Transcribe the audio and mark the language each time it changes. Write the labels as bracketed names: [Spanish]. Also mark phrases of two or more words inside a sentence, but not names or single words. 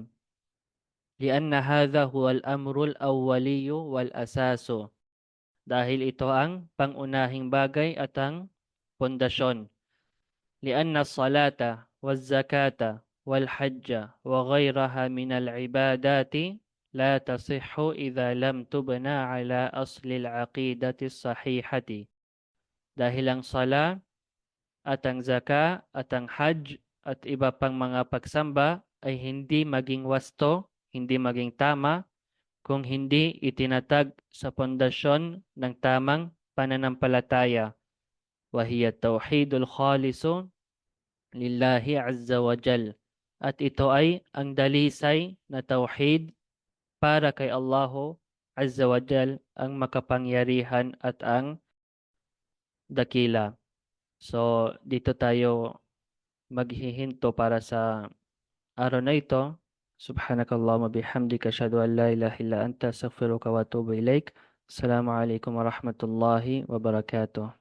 [Arabic] لأن هذا هو الأمر الأول والأساس. [Filipino] Dahil ito ang pangunahing bagay at ang pundasyon. [Arabic] لأن الصلاة والزكاة والحج وغيرها من العبادات لا تصح إذا لم تبن على أصل العقيدة الصحيحة. [Filipino] Dahil ang sala at ang zaka at ang hajj at iba pang mga pagsamba ay hindi maging wasto, hindi maging tama, kung hindi itinatag sa pundasyon ng tamang pananampalataya. [Arabic] وهي التوحيد الخالص لله عز وجل. [Filipino] At ito ay ang dalisay na tawhid para kay Allahu [Arabic] عز وجل, [Filipino] ang makapangyarihan at ang dakila. So, dito tayo maghihinto para sa araw na ito. [Arabic] سبحانك اللهم وبحمدك أشهد أن لا إله إلا أنت أستغفرك وأتوب إليك. السلام عليكم ورحمة الله وبركاته.